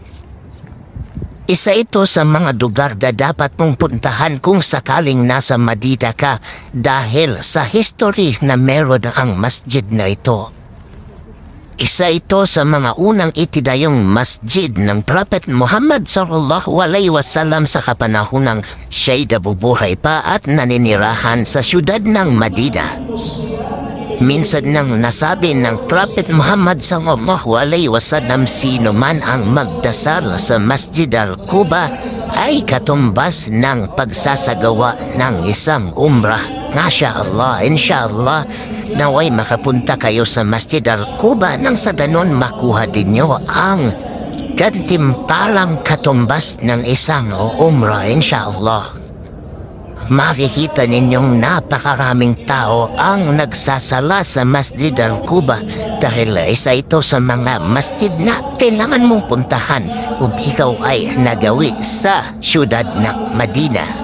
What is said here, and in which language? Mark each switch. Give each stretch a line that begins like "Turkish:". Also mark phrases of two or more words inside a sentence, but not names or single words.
Filipino: Isa ito sa mga lugar na dapat mong puntahan kung sakaling nasa Madina ka dahil sa history na meron ang masjid na ito. Isa ito sa mga unang itinayong masjid ng Prophet Muhammad
Arabic: صلى الله عليه وسلم
Filipino: sa kapanahonang siya'y nabubuhay pa at naninirahan sa syudad ng Madina. Minsan nang nasabi ng Prophet Muhammad
Arabic: صلى الله عليه وسلم,
Filipino: sino man ang magdasal sa Masjid Al-Quba ay katumbas ng pagsasagawa ng isang umrah.
Arabic: ما شاء الله إن شاء الله,
Filipino: naway makapunta kayo sa Masjid Al-Quba nang sa ganon makuha din nyo ang gantimpalang katumbas ng isang umrah,
Arabic: إن شاء الله.
Filipino: Makikita ninyong napakaraming tao ang nagsasala sa Masjid Al-Quba dahil isa ito sa mga masjid na kailangan mong puntahan kung ikaw ay nagawi sa syudad ng Madina.